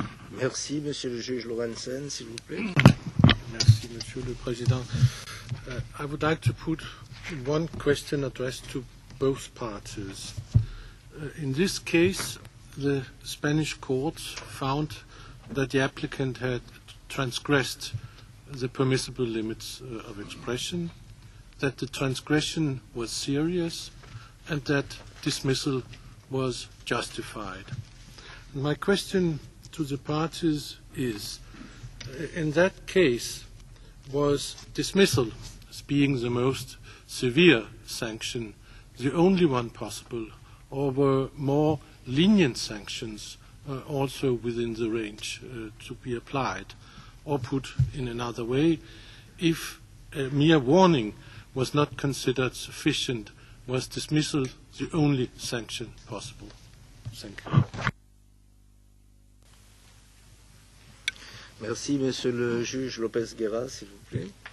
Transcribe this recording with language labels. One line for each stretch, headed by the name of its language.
French: Merci, Monsieur le juge Lorenzen, s'il vous plaît. Merci, Monsieur le Président.
English: I would like to put one question addressed to both parties. In this case, the Spanish courts found that the applicant had transgressed the permissible limits of expression, that the transgression was serious, and that dismissal was justified. My question to the parties is, in that case, was dismissal, as being the most severe sanction, the only one possible, or were more lenient sanctions also within the range to be applied? Or put in another way, if a mere warning was not considered sufficient, was dismissal the only sanction possible? Thank you.
French: Merci, Monsieur le juge Lopez Guerra, s'il vous plaît.